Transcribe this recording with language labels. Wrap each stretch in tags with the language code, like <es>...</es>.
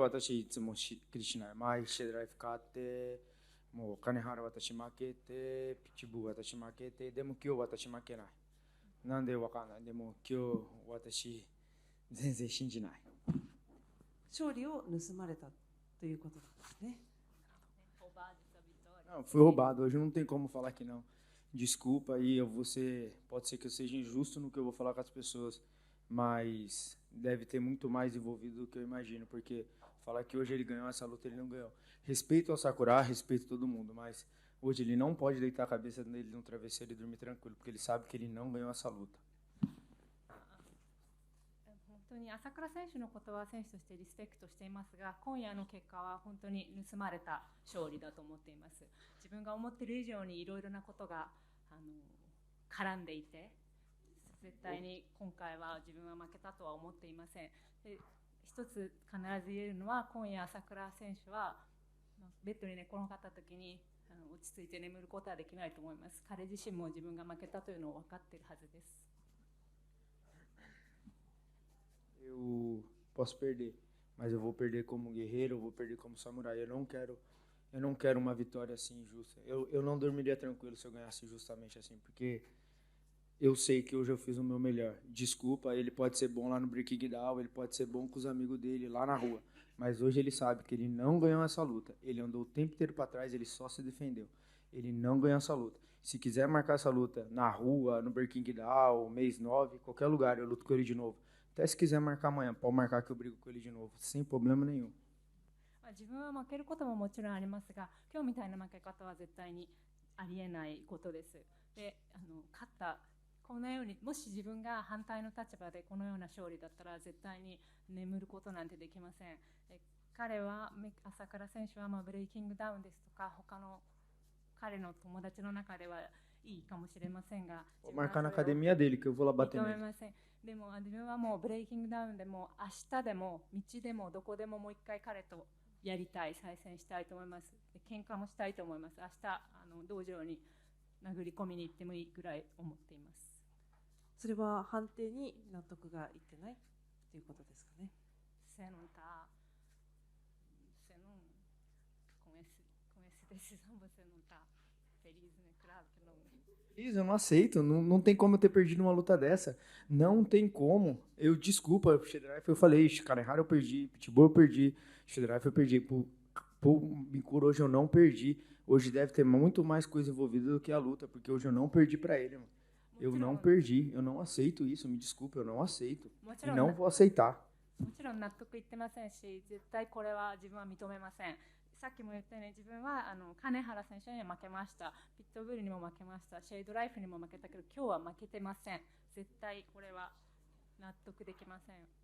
<ja>私いつもしっくりしない。毎日ライフ勝って、もう金原私負けて、ピチブー私負けて、でも今日私負けない。なんでわかんない。でも今日私全然信じない。勝利を盗まれたということなんですね。</ja> <pt>Não, fui roubado. Hoje não tem como falar que não. Desculpa aí, pode ser que eu seja injusto no que eu vou falar com as pessoas, mas deve ter muito mais envolvido do que eu imagino, porque falar que hoje ele ganhou essa luta, ele não ganhou. Respeito ao Sakura, respeito todo mundo, mas hoje ele não pode deitar a cabeça dele no travesseiro e dormir tranquilo, porque ele sabe que ele não ganhou essa luta.</pt> <ja>本当に朝倉選手のことは選手としてリスペクトしていますが、今夜の結果は本当に盗まれた勝利だと思っています。自分が思っている以上にいろいろなことが絡んでいて、絶対に今回は自分は負けたとは思っていません。で、一つ必ず言えるのは、今夜朝倉選手はベッドに寝転がった時に落ち着いて眠ることはできないと思います。彼自身も自分が負けたというのを分かっているはずです。</ja> <pt>Eu posso perder, mas eu vou perder como guerreiro, eu vou perder como samurai. Eu não quero uma vitória assim injusta. Eu não dormiria tranquilo se eu ganhasse justamente assim, porque eu sei que hoje eu fiz o meu melhor. Desculpa, ele pode ser bom lá no Breaking Down, ele pode ser bom com os amigos dele lá na rua, mas hoje ele sabe que ele não ganhou essa luta. Ele andou o tempo inteiro para trás, ele só se defendeu. Ele não ganhou essa luta. Se quiser marcar essa luta na rua, no Breaking Down, mês 9, qualquer lugar, eu luto com ele de novo. Até se quiser marcar amanhã, pode marcar que eu brigo com ele de novo, sem problema nenhum.</pt> <ja>自分は負けることももちろんありますが、今日みたいな負け方は絶対にありえないことです。で、勝ったこのように、もし自分が反対の立場でこのような勝利だったら絶対に眠ることなんてできません。彼は朝倉選手はブレイキングダウンですとか他の彼の友達の中ではいいかもしれませんが、</ja> <pt>marcar na academia dele que eu vou lá bater nele.</pt> <ja>でも自分はもうブレイキングダウンでも明日でも道でもどこでももう一回彼とやりたい、再戦したいと思います。喧嘩もしたいと思います。明日道場に殴り込みに行ってもいいぐらい思っています。それは判定に納得がいってないということですかね。</ja> <pt>Se não tá, você não, com esse decisão você não tá feliz, né? Claro que não. Eu não aceito, não tem como eu ter perdido uma luta dessa. Não tem como. Eu, desculpa, Shedrife, eu falei, Kanehara eu perdi, Pitbull eu perdi, Shedrife eu perdi. Por Mikuro hoje eu não perdi. Hoje deve ter muito mais coisa envolvida do que a luta, porque hoje eu não perdi pra ele, mano. Eu não perdi, eu não aceito isso, me desculpa, eu não aceito. E não vou aceitar.</pt> <ja>もちろん納得いってませんし、絶対これは自分は認めません。さっきも言ったように自分は金原選手には負けました。ピットブルにも負けました。シェイドライフにも負けたけど、今日は負けてません。絶対これは納得できません。わ</ja>